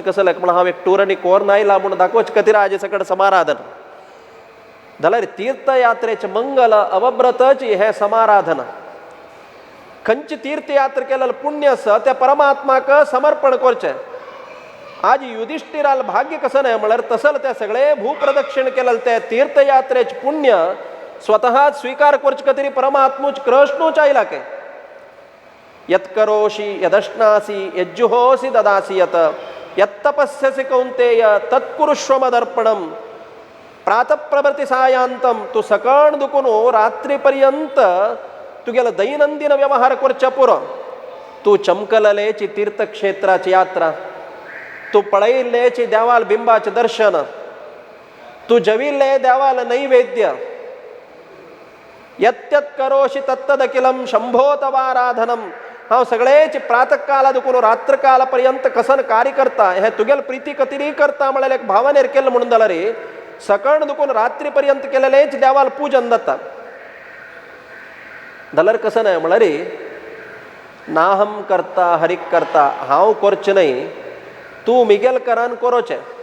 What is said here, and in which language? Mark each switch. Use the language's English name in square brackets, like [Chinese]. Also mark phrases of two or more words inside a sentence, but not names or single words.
[Konkani] कसलें म्हण हांव एक टूर कोरून आयला म्हणून दाखोवचे खातीर आज सकड समाराधन जाल्यार तीर्थयात्रेचे मंगल अवव्रतची हे समाराधन खंयची तीर्थयात्रा केलेलें पुण्य आसा त्या परमात्माक समर्पण करचें आज युधिष्ठिराल भाग्य कसं नाही म्हळ्यार तसल ते सगळे भूप्रदक्षिण केलेले ते तीर्थयात्रेचे पुण्य स्वतः स्वीकार करचे खातीर परमात्मूच कृष्णूच आयला के [Sanskrit] यत्करोषि यदश्नासि यज्जुहोसि ददासि यत यत्तपस्यसि कौन्तेय तत्कुरुष्व मदर्पणम प्रातःप्रभृति सायांतम [Konkani] तू सकाळ दुखून रात्री पर्यंत तुगेलो दैनंदिन व्यवहार करचे पुरो तू चमकललेची तीर्थक्षेत्राची यात्रा तू पळयल्लेची देवाल बिंबाचे दर्शन तू जविल्ले देवाल नैवेद्य [Sanskrit] यत्यत करोषि तत्तदखिलम शंभो तवाराधनम [Konkani] हांव सगळेची प्रातःकाला दुखून रात्रकाला पर्यंत कसन कार्य करता हे तुगेल प्रिती कतिरी करता म्हळ्यार एक भावनेर केलें म्हणून जाल्यार सकाळ दुखून रात्री पर्यंत केलेलेच देवाल पूजन जाता जाल्यार कसं नाही म्हळ्यार नाहम करता हरीक करता हांव करचें न्हय, तूं मिगेल करान करोचें.